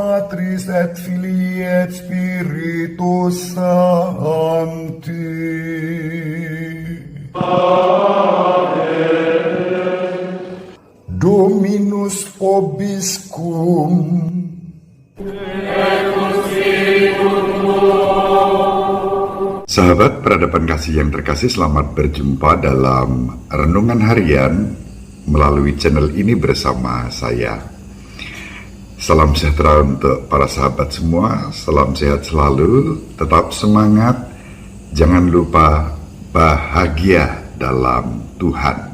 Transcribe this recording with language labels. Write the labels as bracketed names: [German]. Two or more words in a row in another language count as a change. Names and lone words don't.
[Latin] Patris et Filii et Spiritus Sancti. Dominus vobiscum. [Indonesian] Sahabat peradaban kasih yang terkasih, selamat berjumpa dalam Renungan Harian melalui channel ini bersama saya. Salam sejahtera untuk para sahabat semua, salam sehat selalu, tetap semangat, jangan lupa bahagia dalam Tuhan.